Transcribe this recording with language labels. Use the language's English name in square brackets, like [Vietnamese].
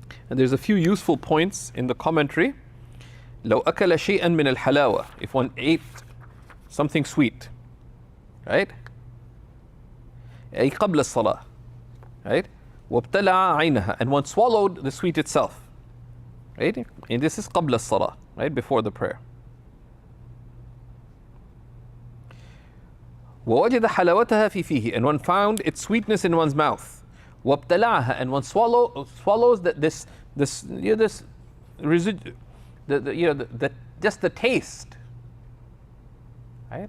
[English] And there's a few useful points in the commentary. [Arabic] لو أكل شيئا من الحلاوة, [English] if one ate something sweet, right? [Arabic] أي قبل الصلاة, right? وابتلع عينها, [English] and one swallowed the sweet itself, right? And this is [Arabic] قبل الصلاة, [English] right? Before the prayer. [Arabic] ووجد حلاوتها في فيه, [English] and one found its sweetness in one's mouth. [Arabic] وابتلعها, [English] and one swallows this residue, just the taste, right?